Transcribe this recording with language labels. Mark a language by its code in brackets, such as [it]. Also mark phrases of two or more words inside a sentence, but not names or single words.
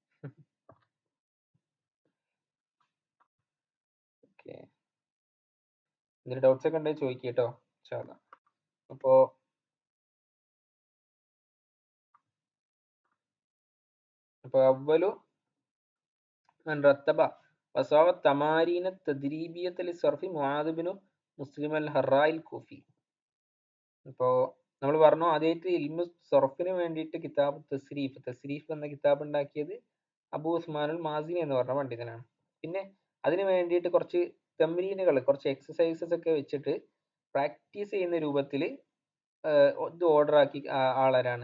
[ml] ഓക്കെ. എന്തെങ്കിലും ഡൗട്ട്സ് ഒക്കെ ഉണ്ടെങ്കിൽ ചോദിക്കുക കേട്ടോ. [ar] അപ്പോ അവലു من رتب وصاغ التمارين التدريبية للصرف معاذ بن مسلم الهراء الكوفي. [ml] ഇപ്പോ നമ്മൾ പറഞ്ഞു ആദ്യമായിട്ട് [ar] علم الصرف [ml] വേണ്ടിയിട്ട് കിതാബ് തസ്രീഫ് എന്ന കിതാബ് ഉണ്ടാക്കിയത് അബൂ ഉസ്മാനുൽ മാസിനി എന്ന് പറഞ്ഞ പണ്ഡിതനാണ്. പിന്നെ അതിന് വേണ്ടിയിട്ട് കുറച്ച് തമ്രീനുകൾ, കുറച്ച് എക്സസൈസസ് ഒക്കെ വെച്ചിട്ട് പ്രാക്ടീസ് ചെയ്യുന്ന രൂപത്തിൽ ഇത് ഓർഡർ ആക്കി ആളാരാണ്?